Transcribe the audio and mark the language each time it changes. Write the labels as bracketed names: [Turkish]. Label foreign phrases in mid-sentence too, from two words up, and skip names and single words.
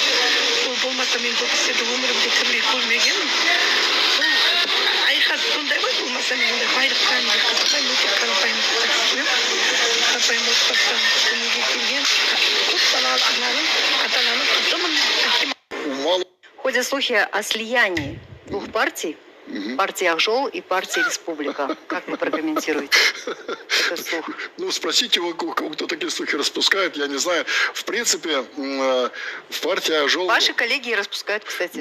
[Kazakh] Ол болмаса мен бұл кісілерді өмірімде тірілей көрмегенмін. Айқас сондай ғой, болмаса мен ондай байлықтан қызықпаймын, өте қарапайым отбасынан дүниеге келген көп балалы ананың, ата-ананың қызымын, әкем. [Russian] Ходят слухи о слиянии двух партий, партии Ак-Жол и партии Республика. Как вы прокомментируете этот слух? Ну, спросите его, кто такие слухи распускает, я не знаю. В принципе, в партии Ак-Жол... Ваши коллеги распускают, кстати.